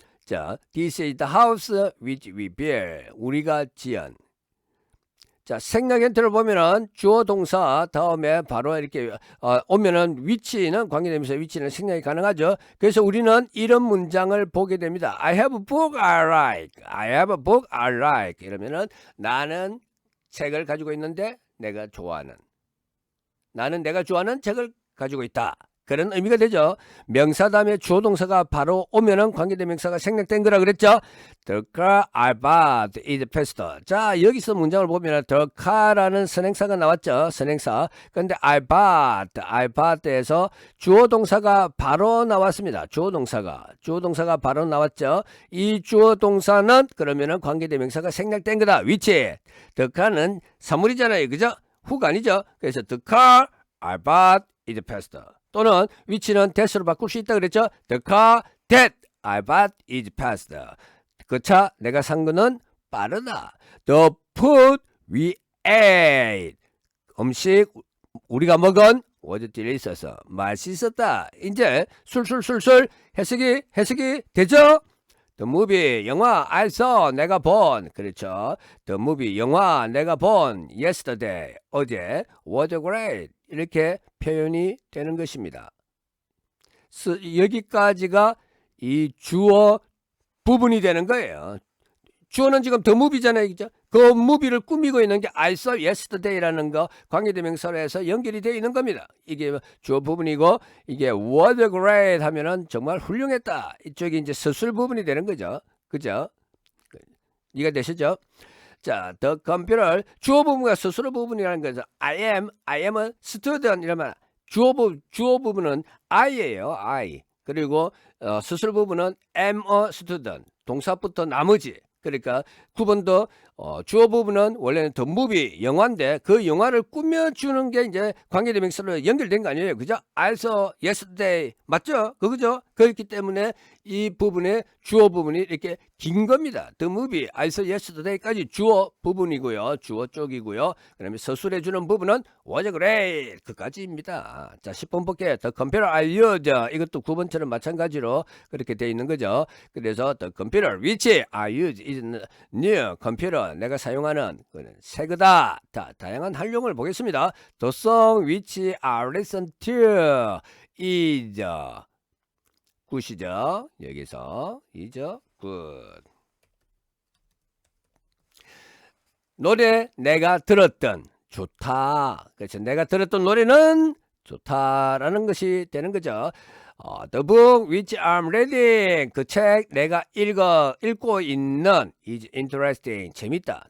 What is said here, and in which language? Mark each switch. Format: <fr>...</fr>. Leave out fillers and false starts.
<en>자, this is the house which we built.</en> <ko>우리가 지은. 자, 생략 힌트를 보면은 주어 동사 다음에 바로 이렇게 오면은 위치는 관계대명사 위치는 생략이 가능하죠. 그래서 우리는 이런 문장을 보게 됩니다.</ko> <en>I have a book I like. I have a book I like.</en> <ko>이러면은 나는 책을 가지고 있는데 내가 좋아하는 책을 가지고 있다. 그런 의미가 되죠. 명사 다음에 주어 동사가 바로 오면은 관계대명사가 생략된 거라 그랬죠.</ko> <en>The car I bought is faster.</en> <ko>자, 여기서 문장을 보면 the car라는 선행사가 나왔죠. 선행사. 그런데 I bought에서 주어 동사가 바로 나왔습니다. 주어 동사가 바로 나왔죠. 이 주어 동사는 그러면은 관계대명사가 생략된 거다. 위치. The car는 사물이잖아요. 그죠? 후가 아니죠.</ko> <en>그래서 the car I bought is faster.</en> <ko>또는 위치는 that으로 바꿀 수 있다 그랬죠.</ko> <en>The car that I bought is faster.</en> <ko>그 차 내가 산 거는 빠르다.</ko> <en>The food we ate.</en> <ko>음식 우리가 먹은</ko> <en>was delicious.</en> <ko>맛있었다. 이제 술술 해석이 되죠.</ko> <en>The movie 영화 I saw</en> <ko>내가 본 그렇죠. The movie 영화 내가 본 yesterday 어제</ko> <en>was great</en> <ko>이렇게 표현이 되는 것입니다. 여기까지가 이 주어 부분이 되는 거예요. 주어는 지금 the movie잖아요. 그죠? 그 movie를 꾸미고 있는 게</ko> <en>I saw yesterday</en> <ko>라는 거 관계대명사로 해서 연결이 되어 있는 겁니다. 이게 주어 부분이고 이게 was great 하면은 정말 훌륭했다. 이쪽이 이제 서술 부분이 되는 거죠. 그죠? 이해가 되시죠? 자, the computer 주어 부분과 서술 부분이라는 거죠.</ko> <en>I am a student</en> <ko>이러면 주어 부분은 I예요.</ko> <en>I.</en> <ko>그리고 서술 부분은</ko> <en>am a student.</en> <ko>동사부터 나머지. 그러니까 9번도 주어 부분은 원래는 the movie 영화인데 그 영화를 꾸며주는 게 이제 관계대명사로 연결된 거 아니에요. 그죠?</ko> <en>I saw yesterday 맞죠?</en> <ko>그거죠? 그렇기 때문에 이 부분의 주어 부분이 이렇게 긴 겁니다.</ko> <en>The movie I saw yesterday까지</en> <ko>주어 부분이고요. 주어 쪽이고요. 그다음에 서술해주는 부분은</ko> <en>was great</en> <ko>그까지입니다. 자 10번 볼게요.</ko> <en>The computer I use</en> <ko>이것도 9번처럼 마찬가지로 그렇게 돼 있는 거죠.</ko> <en>그래서 the computer which I use is new computer</en> <ko>내가 사용하는 새 거다. 자, 다양한 활용을 보겠습니다.</ko> <en>The song which I listen to is 굿이죠.</en> <ko>여기서 이죠. 굿. 노래 내가 들었던 좋다. 그렇죠. 내가 들었던 노래는 좋다라는 것이 되는 거죠.</ko> <en>The book which I'm reading</en> <ko>그 책 내가 읽고 있는</ko> <en>is interesting 재밌다.</en>